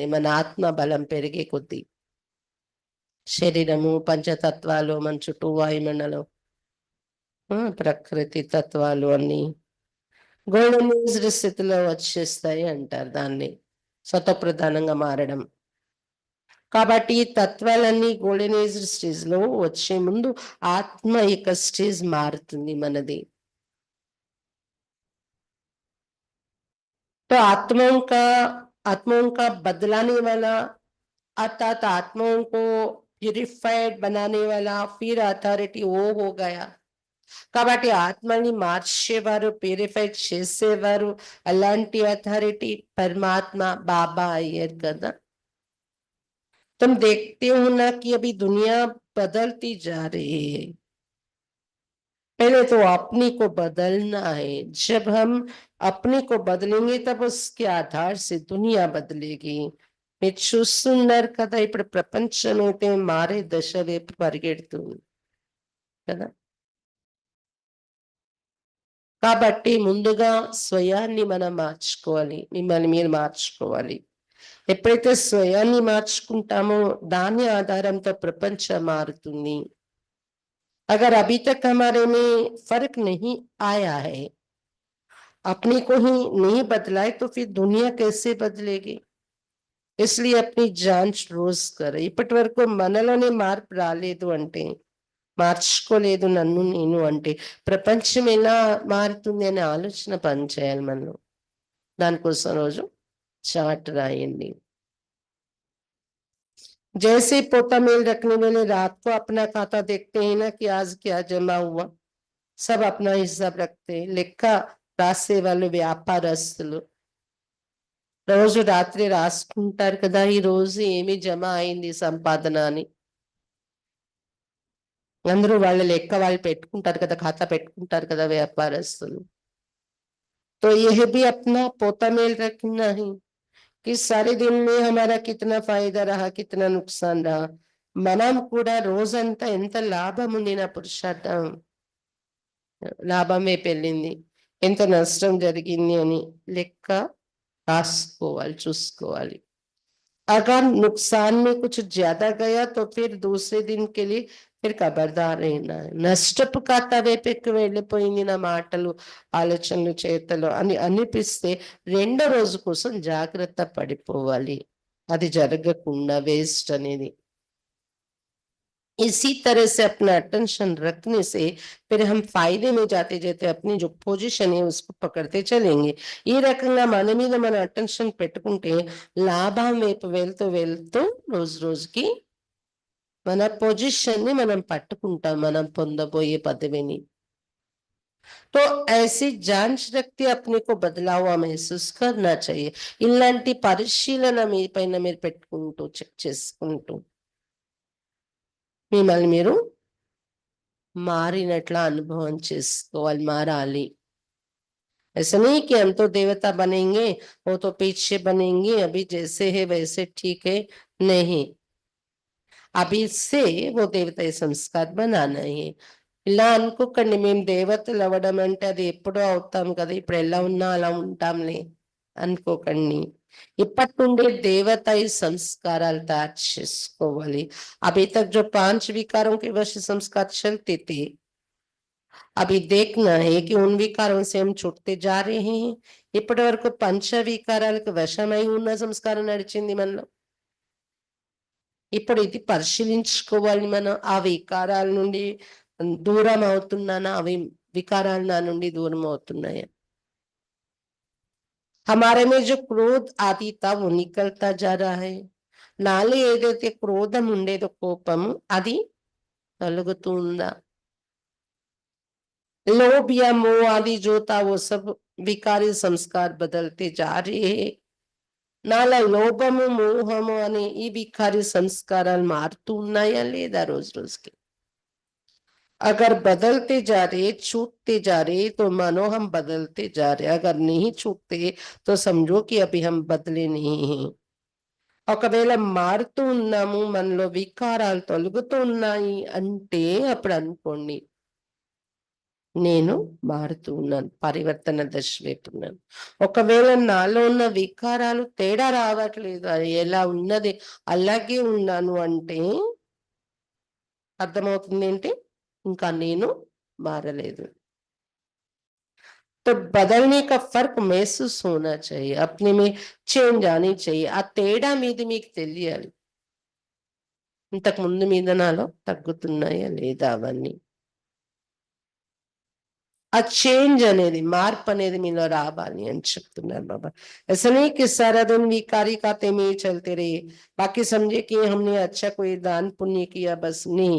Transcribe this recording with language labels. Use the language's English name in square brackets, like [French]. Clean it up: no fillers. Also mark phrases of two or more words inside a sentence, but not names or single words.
[Telugu] మన ఆత్మ బలం పెరిగే కొద్దీ శరీరము, పంచతత్వాలు, మన చుట్టూ వాయుమండలం, ప్రకృతి తత్వాలు అన్ని గోల్డెనైజ్డ్ స్థితిలో వచ్చేస్తాయి అంటారు దాన్ని, స్వతప్రధానంగా మారడం. కాబట్టి ఈ తత్వాలన్నీ [English] goldenized stage [Telugu] లో వచ్చే ముందు ఆత్మ యొక్క స్టేజ్ మారుతుంది మనది. [Hindi] तो आत्माओं का बदलाने वाला अर्थात आत्माओं को प्यूरिफाइड बनाने वाला फिर अथॉरिटी वो हो गया. [Telugu] కాబట్టి ఆత్మని మార్చేవారు, ప్యూరిఫై చేసేవారు, అలాంటి అథారిటీ పరమాత్మ బాబా అయ్యారు కదా. [Hindi] तुम देखते हो ना कि अभी दुनिया बदलती जा रही है. पहले तो अपने को बदलना है. जब हम अपने को बदलेंगे तब उसके आधार से दुनिया बदलेगी. [Telugu] మీరు చూస్తున్నారు కదా, ఇప్పుడు ప్రపంచం అయితే మారే దశ వైపు పరిగెడుతుంది కదా. కాబట్టి ముందుగా స్వయాన్ని మనం మార్చుకోవాలి, మిమ్మల్ని మీరు మార్చుకోవాలి. ఎప్పుడైతే స్వయాన్ని మార్చుకుంటామో దాని ఆధారంతో ప్రపంచం మారుతుంది. [Hindi] अगर अभी तक हमारे में फर्क नहीं आया है, अपने को ही नहीं बदलाए, तो फिर दुनिया कैसे बदलेगी. इसलिए अपनी जांच रोज करें. [Telugu] इప్పటి వరకు మనలోనే మార్పు రాలేదు అంటే, మార్చుకోలేదు నన్ను నేను అంటే, ప్రపంచం ఎలా మారుతుంది అనే ఆలోచన పనిచేయాలి మనలో. దానికోసం రోజు చార్ట్ రాయండి. [Hindi] जैसे पोता मेल रखने वाले रात को अपना खाता देखते हैं ना कि आज क्या जमा हुआ, सब अपना हिसाब रखते हैं. [Telugu] లెక్క రాసే వాళ్ళు వ్యాపారస్తులు రోజు రాత్రి రాసుకుంటారు కదా, ఈ రోజు ఏమి జమ అయింది సంపాదన అని. అందరూ వాళ్ళ లెక్క వాళ్ళు పెట్టుకుంటారు కదా, ఖాతా పెట్టుకుంటారు కదా వ్యాపారస్తులు. [Hindi] तो यह भी अपना पोता मेल रखना है कि सारे दिन में हमारा कितना फायदा रहा, कितना नुकसान रहा. [Telugu] మనం కూడా రోజంతా ఎంత లాభం ఉంది, నా పురుషార్థం లాభం వైపు వెళ్ళింది, ఎంత నష్టం జరిగింది అని లెక్క రాసుకోవాలి, చూసుకోవాలి. [Hindi] अगर नुकसान में कुछ ज्यादा गया तो फिर दूसरे दिन के लिए फिर खबरदार रहना है. [Telugu] నష్టపు ఖాతా వైపు ఎక్కువ వెళ్ళిపోయింది నా మాటలు, ఆలోచనలు, చేతలు అని అనిపిస్తే రెండో రోజు కోసం జాగ్రత్త పడిపోవాలి, అది జరగకుండా వేస్ట్ అనేది. [Hindi] इसी तरह से अपना अटेंशन रखने से फिर हम फायदे में जाते जाते अपनी जो पोजीशन है उसको पकड़ते चलेंगे. [Telugu] ఈ రకంగా మన మీద మన అటెన్షన్ పెట్టుకుంటే లాభం వైపు వెళ్తూ వెళ్తూ రోజు రోజుకి మన పొజిషన్ ని మనం పట్టుకుంటాం, మనం పొందబోయే పదవిని. [Hindi] तो ऐसी जांच रखते अपने को बदला हुआ महसूस करना चाहिए. [Telugu] ఇలాంటి పరిశీలన మీ పైన మీరు పెట్టుకుంటూ చెక్ చేసుకుంటూ మిమ్మల్ని మీరు మారినట్ల అనుభవం చేసుకోవాలి, మారాలి. [Hindi] ऐसा नहीं कि हम तो देवता बनेंगे, वो तो पीछे बनेंगे, अभी जैसे है वैसे ठीक है. नहीं, अभी से वो देवता संस्कार बनाना है. [Telugu] ఇలా అనుకోకండి మేము దేవతలు అవ్వడం అంటే అది ఎప్పుడో అవుతాం కదా, ఇప్పుడు ఎలా ఉన్నా అలా ఉంటాంలే అనుకోకండి. ఇప్పటి నుండే [Hindi] देवताई संस्काराలు [Telugu] తయారు చేసుకోవాలి. [Hindi] अभी तक जो 5 विकारों के वश संस्कार चलते थे, अभी देखना है कि उन विकारों से हम छुटते जा रहे हैं. [Telugu] ఇప్పటి వరకు పంచ వికారాలకు వశమై ఉన్న సంస్కారం నడిచింది మనలో. ఇప్పుడు ఇది పరిశీలించుకోవాలి మనం. ఆ వికారాల నుండి దూరం అవుతున్నానా, అవి వికారాలు నా నుండి దూరం అవుతున్నాయా? [Hindi] हमारे में जो क्रोध आदि था वो निकलता जा रहा है. [Telugu] నాలో ఏదైతే క్రోధం ఉండేదో, కోపము, అది కలుగుతూ ఉందా? [Hindi] लोभ या मोह आदि जो था वो सब विकारी संस्कार बदलते जा रहे हैं. [Telugu] నాలో లోభము మోహము అనే ఈ వికారి సంస్కారాలు మారుతూ ఉన్నాయా లేదా రోజు రోజుకి? [Hindi] अगर बदलते जा रहे, छूटते जा रहे, तो मानो हम बदलते जा रहे. अगर नहीं छूटते तो समझो कि अभी हम बदले नहीं हैं. [Telugu] ఒకవేళ మారుతూ ఉన్నాము, మనలో వికారాలు తొలగుతూ ఉన్నాయి అంటే అప్పుడు అనుకోండి, నేను మారుతూ ఉన్నాను, పరివర్తన దశ వైపు ఉన్నాను. ఒకవేళ నాలో ఉన్న వికారాలు తేడా రావట్లేదు, అది ఎలా ఉన్నది అలాగే ఉన్నాను అంటే అర్థమవుతుంది ఏంటి? ఇంకా నేను మారలేదు. [Hindi] तो बदलने का फर्क महसूस होना चाहिए, अपने में చేంజ్ आनी चाहिए. [Telugu] ఆ తేడా మీది మీకు తెలియాలి. ఇంతకు ముందు మీద నాలో తగ్గుతున్నాయా లేదా అవన్నీ. ఆ చేంజ్ అనేది, మార్పు అనేది మీలో రావాలి అని చెప్తున్నారు बाबा. [Hindi] ऐसा नहीं कि सारा दिन विकारी खाते में ही चलते रहिए, बाकी समझे कि हमने अच्छा कोई दान पुण्य किया, बस नहीं.